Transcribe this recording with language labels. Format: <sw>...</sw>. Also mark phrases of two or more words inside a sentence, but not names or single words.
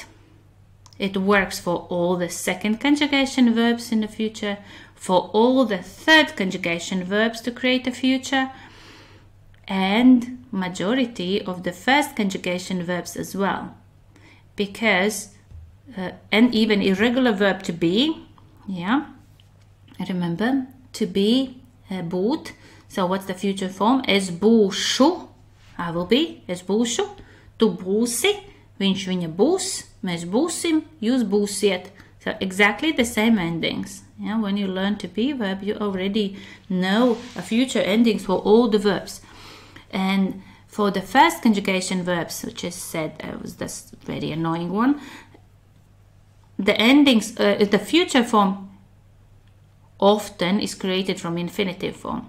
<en>It works for all the second conjugation verbs in the future, for all the third conjugation verbs to create a future, and majority of the first conjugation verbs as well. Because, and even irregular verb to be, remember, to be, būt. So what's the future form?</en> <lv>Es būšu,</lv> <en>I will be,</en> <lv>es būšu, tu būsi, viņš, viņa būs, mēs būsim, jūs būsiet.</lv> <en>So exactly the same endings. Yeah? When you learn to be verb, you already know a future endings for all the verbs. And for the first conjugation verbs, which is said, was this very annoying one, the endings, the future form often is created from infinitive form.</en>